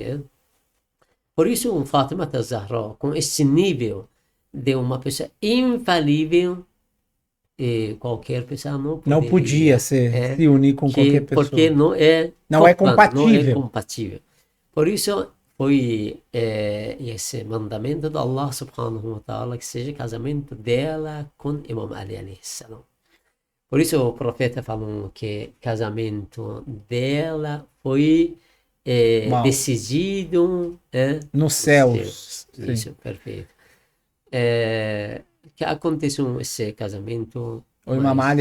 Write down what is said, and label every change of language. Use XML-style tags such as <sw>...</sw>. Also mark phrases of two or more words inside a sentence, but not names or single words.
<pt>Por isso, um Fátima Zahra, com esse nível de uma pessoa infalível, qualquer pessoa não não podia poderia, se unir com qualquer porque pessoa. não é Não é não é compatível. compatível. Por isso foi esse mandamento do Allah</pt> <ar>سبحانه وتعالى</ar> <pt>que seja casamento dela com Imam Ali</pt> <ar>عليه السلام.</ar> <pt>Por isso o profeta falou que casamento dela foi Mal. decidido Nos nos céus. céus. Sim. Isso, perfeito. É, que aconteceu esse casamento, O Imam Ali</pt>